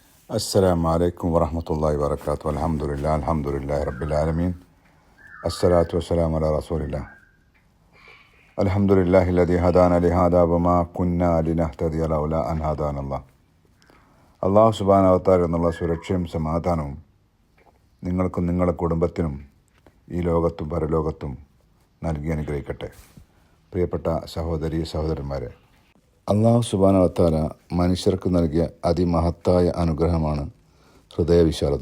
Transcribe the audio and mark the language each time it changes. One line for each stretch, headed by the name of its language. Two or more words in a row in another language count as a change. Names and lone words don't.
Arabic: السلام عليكم ورحمة الله وبركاته. الحمد لله رب العالمين. الصلاة والسلام على رسول الله. الحمد لله الذي هدانا لهذا وما كنا لنهتدي لولا أن هدانا الله. الله سبحانه وتعالى
Malayalam: എന്നുള്ള സുരക്ഷയും സമാധാനവും നിങ്ങൾക്കും നിങ്ങളുടെ കുടുംബത്തിനും ഈ ലോകത്തും പരലോകത്തും നൽകി അനുഗ്രഹിക്കട്ടെ. പ്രിയപ്പെട്ട സഹോദരീ സഹോദരന്മാരെ,
Arabic: الله سبحانه وتعالى
Malayalam: മനുഷ്യർക്ക് നൽകിയ അതിമഹത്തായ അനുഗ്രഹമാണ് ഹൃദയവിശാലത.